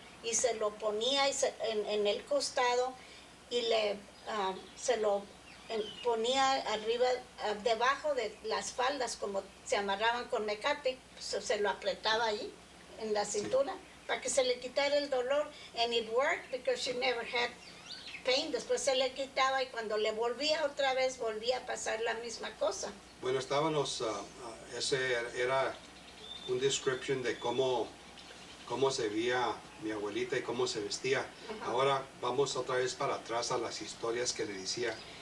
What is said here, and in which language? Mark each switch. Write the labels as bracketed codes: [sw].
[es] Y se lo ponía en el costado y se lo ponía arriba, debajo de las faldas, como se amarraban con mecate, se lo apretaba ahí en la cintura para que se le quitara el dolor. [en] And it worked because she never had pain. [es] Después se le quitaba y cuando le volvía otra vez, volvía a pasar la misma cosa. Bueno, estábamos, ese era un description de cómo se veía mi abuelita y cómo se vestía. Ahora vamos otra vez para atrás a las historias que le decía.